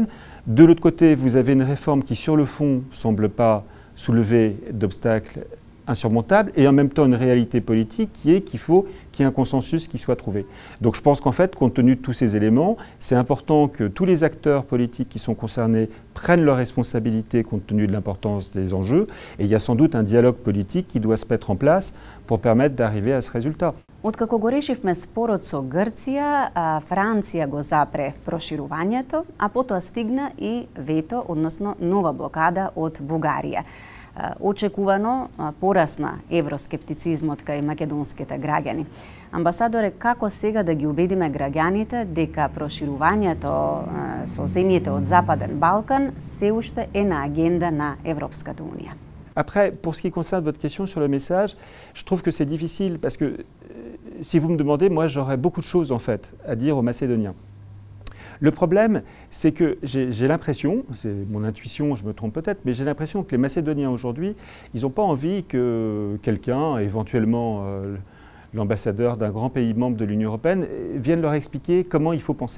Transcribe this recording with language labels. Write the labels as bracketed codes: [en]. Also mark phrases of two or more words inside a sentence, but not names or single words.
[fr] De l'autre côté, vous avez une réforme qui, sur le fond, ne semble pas soulever d'obstacles insurmontables, et en même temps une réalité politique qui est qu'il faut qu'il y ait un consensus qui soit trouvé. Donc je pense qu'en fait, compte tenu de tous ces éléments, c'est important que tous les acteurs politiques qui sont concernés prennent leurs responsabilités compte tenu de l'importance des enjeux, et il y a sans doute un dialogue politique qui doit se mettre en place pour permettre d'arriver à ce résultat. [mk] Откако го решивме спорот со Грција, Франција го запре проширувањето, а потоа стигна и вето, односно нова блокада од Бугарија. Очекувано порасна евроскептицизмот кај македонските граѓани. Амбасадоре, како сега да ги убедиме граѓаните дека проширувањето со земјите од Западен Балкан се уште е на агенда на Европската унија? [fr] Après, pour ce qui concerne votre question sur le message, je trouve que c'est difficile parce que si vous me demandez, moi j'aurais beaucoup de choses en fait à dire aux Macédoniens. Le problème, c'est que j'ai l'impression, c'est mon intuition, je me trompe peut-être, mais j'ai l'impression que les Macédoniens aujourd'hui, ils n'ont pas envie que quelqu'un, éventuellement l'ambassadeur d'un grand pays membre de l'Union européenne, vienne leur expliquer comment il faut penser.